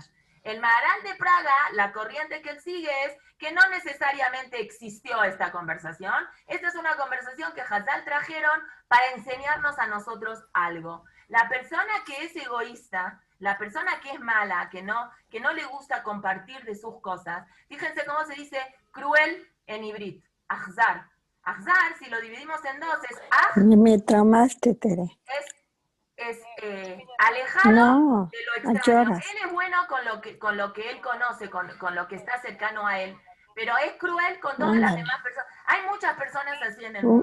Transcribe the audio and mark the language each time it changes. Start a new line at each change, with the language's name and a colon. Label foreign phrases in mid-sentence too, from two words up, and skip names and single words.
Spanish: El Maharán de Praga, la corriente que él sigue es que no necesariamente existió esta conversación. Esta es una conversación que Hazal trajeron para enseñarnos a nosotros algo. La persona que es egoísta, la persona que es mala, que no le gusta compartir de sus cosas, fíjense cómo se dice cruel en hibrit, Ahzar. Ahzar, si lo dividimos en dos, es me traumaste, Tere. Es alejado de lo extraño. Él es bueno con lo que él conoce, con lo que está cercano a él, pero es cruel con todas las demás personas. Hay muchas personas así en el mundo.